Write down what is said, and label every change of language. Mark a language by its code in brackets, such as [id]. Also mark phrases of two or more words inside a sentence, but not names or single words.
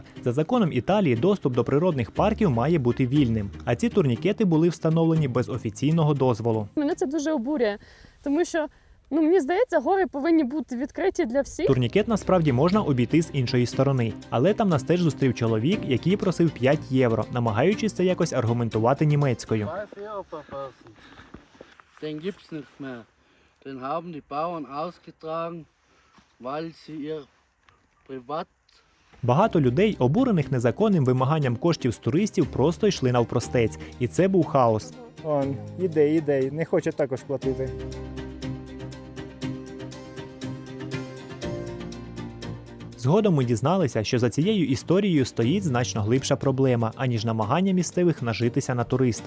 [uk] За законом Італії доступ до природних парків має бути вільним, а ці турнікети були встановлені без офіційного дозволу. Мене це дуже обурює, тому що мені здається, гори повинні бути відкриті для всіх. Турнікет насправді можна обійти з іншої сторони, але там нас теж зустрів чоловік, який просив 5 євро, намагаючись це якось аргументувати німецькою. [de] 5 Euro verpassen. Den gibt's nicht mehr. Den haben die Bauern ausgetragen, weil sie ihr privat. [uk] Багато людей, обурених незаконним вимаганням коштів з туристів, просто йшли навпростець, і це був хаос. Он, іде, не хоче також платити. Згодом ми дізналися, що за цією історією стоїть значно глибша проблема, аніж намагання місцевих нажитися на туристах.